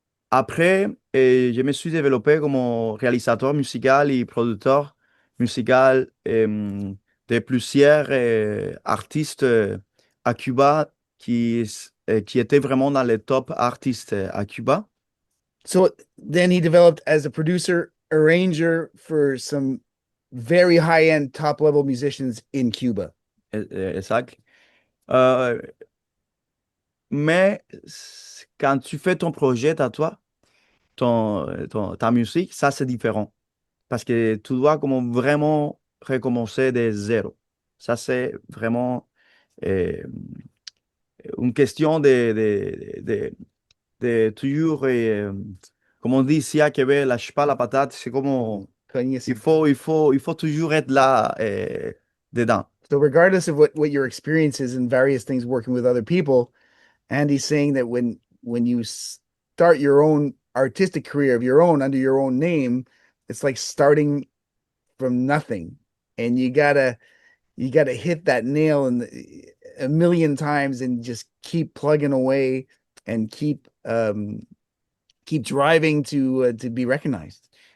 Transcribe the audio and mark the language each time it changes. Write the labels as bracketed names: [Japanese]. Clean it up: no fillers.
[French] Après, je me suis développé comme réalisateur musical et producteur musical de plusieurs artistes à Cuba qui étaient vraiment dans les top artistes à Cuba. [English] So then he developed as a producer, arranger for some very high-end, top-level musicians in Cuba. Exact. [French] Euh, mais quand tu fais ton projet à toi, ta musique, ça c'est différent. Parce que tu dois comme vraiment recommencer de zéro. Ça c'est vraiment euh, une question de toujours, comme on dit ici à Québec, lâche pas la patate, c'est comme il faut toujours être là dedans. [English] So regardless of what your experience is in various things working with other people, Andy's saying that when you start your own artistic career of your own under your own name, it's like starting from nothing, and you gotta hit that nail a million times and just keep plugging away and keep driving to be recognized.